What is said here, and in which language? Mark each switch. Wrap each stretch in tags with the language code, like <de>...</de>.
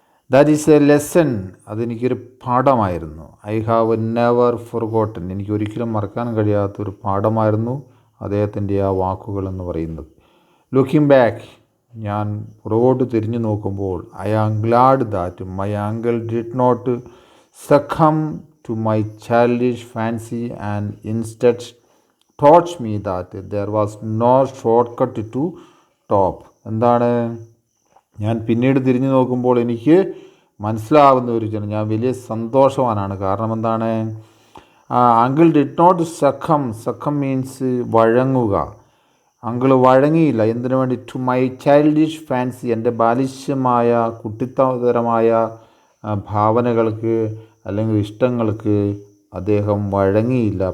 <en>that is a lesson,</en> <ml>അതെനിക്കൊരു പാഠമായിരുന്നു.</ml> <en>I have never forgotten,</en> <ml>എനിക്ക് ഒരിക്കലും മറക്കാൻ കഴിയാത്തൊരു പാഠമായിരുന്നു അദ്ദേഹത്തിൻ്റെ ആ വാക്കുകൾ എന്ന് പറയുന്നത്.</ml> <en>looking back,</en> <ml>ഞാൻ പുറകോട്ട് തിരിഞ്ഞു നോക്കുമ്പോൾ,</ml> <en>I am glad that my uncle did not succumb to my childish fancy and instead taught me that there was no shortcut to top.</en> <ml>എന്താണ്, ഞാൻ പിന്നീട് തിരിഞ്ഞു നോക്കുമ്പോൾ എനിക്ക് മനസ്സിലാവുന്ന ഒരു ഞാൻ വലിയ സന്തോഷവാനാണ്. കാരണം എന്താണ്,</ml> <en>uncle did not succumb means</en> <ml>വഴങ്ങുക. Uncle വഴങ്ങിയില്ല. എന്തിനു വേണ്ടി?</ml> <en>to my childish fancy,</en> <ml>എൻ്റെ ബാലിശ്യമായ കുട്ടിത്തരമായ ഭാവനകൾക്ക് അല്ലെങ്കിൽ ഇഷ്ടങ്ങൾക്ക് അദ്ദേഹം വഴങ്ങിയില്ല.</ml>